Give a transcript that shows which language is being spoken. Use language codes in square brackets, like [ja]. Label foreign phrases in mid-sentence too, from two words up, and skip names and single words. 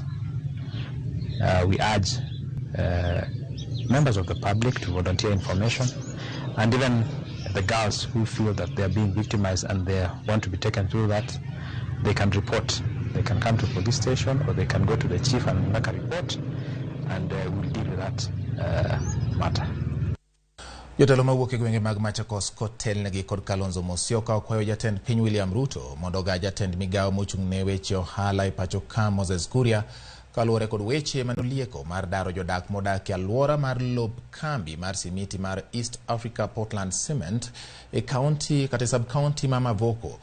[en] We urge members of the public to volunteer information, and even the girls who feel that they are being victimized and they want to be taken through that, they can report. They can come to the police station or they can go to the chief and make a report, and we'll deal with that matter. [luo] Jotelo mawuok e gwenge mag Machakos kotelnegi kod Kalonzo Musyoka okwayo jatend piny William Ruto mondo ga jatend Migago mochung'ne weche ohala e pacho ka Moses Kuria kaluwore kod weche manolieko mar daro jodak modak e alwora mar lob kambi mar simiti mar East Africa Portland Cement e county kata sub county ma Mavoko.